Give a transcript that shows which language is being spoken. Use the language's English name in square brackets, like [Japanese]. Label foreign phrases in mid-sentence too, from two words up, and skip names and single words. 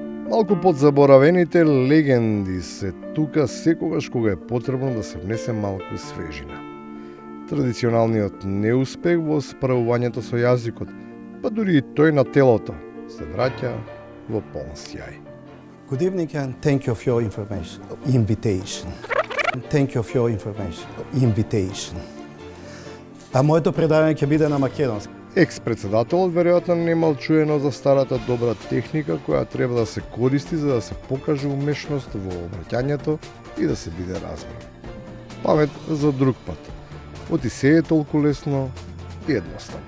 [Macedonian] Малку подзаборавените легенди се тука секогаш кога е потребно да се внесе малку свежина. Традиционалниот неуспех во справувањето со јазикот, па дури и тој на телото, се враќа во полн сјај. [English] Good evening and thank you for your invitation. Thank you for your invitation. [Macedonian] А моето предавање ќе биде на македонски. Екс-председателот веројатно немал чуено за старата добра техника која треба да се користи за да се покаже умешност во обраќањето и да се биде разбран. Памет за друг пат. Оти се е толку лесно и едноставно.